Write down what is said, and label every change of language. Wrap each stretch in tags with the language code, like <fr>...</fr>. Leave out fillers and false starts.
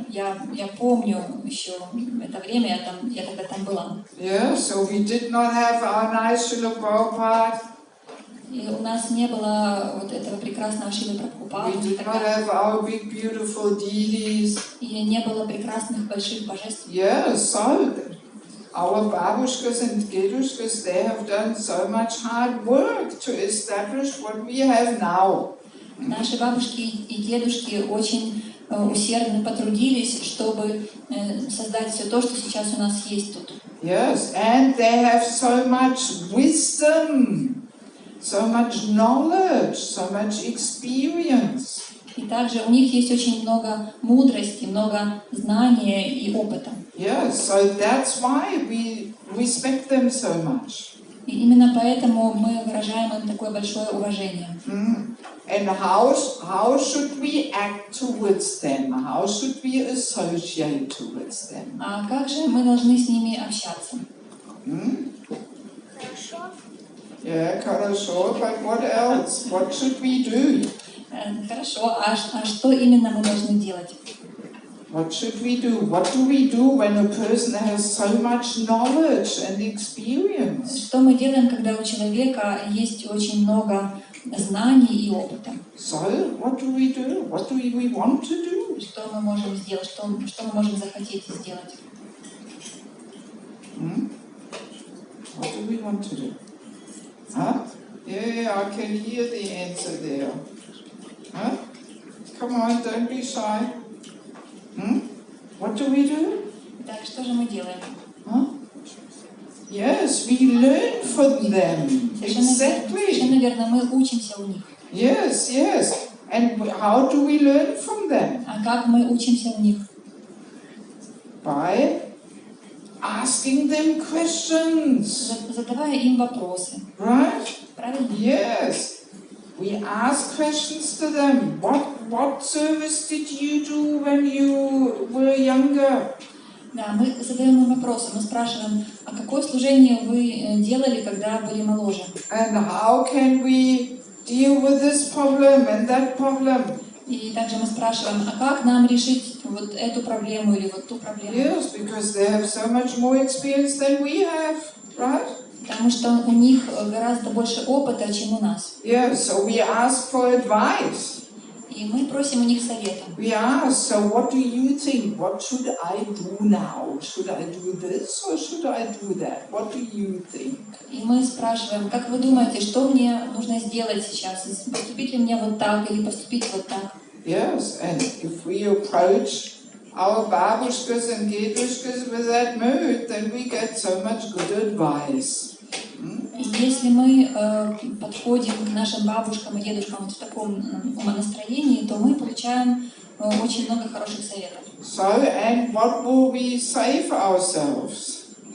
<ru>Я помню еще это время, я тогда там была.</ru> <en>Yeah, so we did not have our nice Srila Prabhupada.</en> <ru>И у нас не было вот этого прекрасного Шрилы Прабхупады.</ru> <en>We did not have our big beautiful deities.</en> <ru>И не было прекрасных больших божеств.</ru> <en>Yeah, so our babushkas and dedushkas, they have done so much hard work to establish what we have now.</en> <ru>Наши бабушки и дедушки очень усердно потрудились, чтобы создать все то, что сейчас у нас есть тут.</ru> <en>Yes, and they have so much wisdom, so much knowledge, so much experience.</en> <ru>И также у них есть очень много мудрости, много знания и опыта.</ru> <en>Yes, so that's why we respect them so much.</en> <ru>И именно поэтому мы выражаем им такое большое уважение.</ru> <en>And how should we act towards them? How should we associate towards them?</en> <ru>А как же мы должны с ними общаться? Хорошо.</ru> <en>Yeah,</en> <ru>хорошо,</ru> <en>but what else? What should we do?</en> <ru>Хорошо, а что именно мы должны делать?</ru> <en>What should we do? What do we do when a person has so much knowledge and experience?</en> <ru>Что мы делаем, когда у человека есть очень много знаний и опыта?</ru> <en>So, what do we do? What do we want to do?</en> <ru>Что мы можем сделать? Что мы можем захотеть сделать?</ru> <en>What do we want to do? Huh? Yeah, I can hear the answer there. Huh? Come on, don't be shy. What do we do?</en> <ru>Так, что же мы делаем?</ru> <en>Huh? Yes, we learn from them. Exactly.</en> <ru>Совершенно верно, мы учимся у них.</ru> <en>Yes, yes. And how do we learn from them?</en> <ru>А как мы учимся у них?</ru> <en>By asking them questions.</en> <ru>Задавая им вопросы.</ru> <en>Right?</en> <ru>Правильно?</ru> <en>Yes. We ask questions to them. What service did you do when you were younger?</en> <ru>Да, мы задаем им вопросы, мы спрашиваем, а какое служение вы делали, когда были моложе?</ru> <en>And how can we deal with this problem and that problem?</en> <ru>И также мы спрашиваем, а как нам решить вот эту проблему или вот ту проблему?</ru> <en>Yes, because they have so much more experience than we have, right?</en> <ru>Потому что у них гораздо больше опыта, чем у нас.</ru> <en>Yeah, so we ask for advice.</en> <ru>И мы просим у них совета.</ru> <en>We ask, so what do you think? What should I do now? Should I do this or should I do that? What do you think?</en> <ru>И мы спрашиваем, как вы думаете, что мне нужно сделать сейчас? Поступить ли мне вот так или поступить вот так?</ru> <en>Yes, and if we approach our babushkas and dedushkas with that mood, then we get so much good advice.</en> <ru>Если мы подходим к нашим бабушкам и дедушкам вот в таком умонастроении, то мы получаем очень много хороших советов.</ru> <en>So, and what will we say for ourselves?</en>